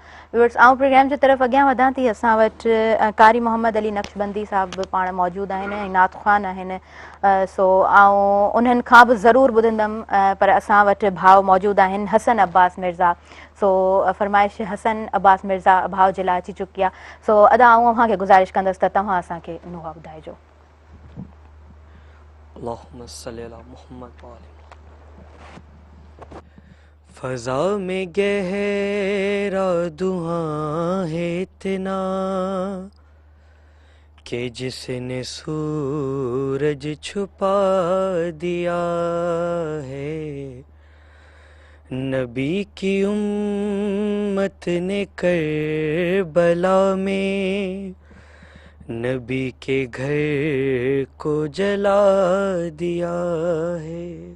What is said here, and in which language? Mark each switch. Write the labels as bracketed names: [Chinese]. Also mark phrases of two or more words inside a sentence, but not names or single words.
[Sindhi] व्यूअर्स, आउं प्रोग्राम जी तरफ़ अॻियां वधां थी। असां वटि कारी मोहम्मद अली नक्शबंदी साहब बि पाण मौजूदु आहिनि ऐं नात ख़्वान आहिनि। सो आउं उन्हनि खां बि ज़रूरु ॿुधंदमि, पर असां वटि भाउ मौजूदु आहिनि हसन अब्बास मिर्ज़ा। सो फरमाइश हसन अब्बास मिर्ज़ा भाउ जे लाइ अची चुकी आहे। सो अदा आउं अव्हांखे गुज़ारिश कंदसि त तव्हां असांखे नुहा ॿुधाइजो। [Arabic] اللهم صل على محمد وآل محمد. [Urdu] فضا میں گہرا دھواں ہے اتنا کہ جس نے سورج چھپا دیا ہے. نبی کی امت نے کربلا میں نبی کے گھر کو جلا دیا ہے.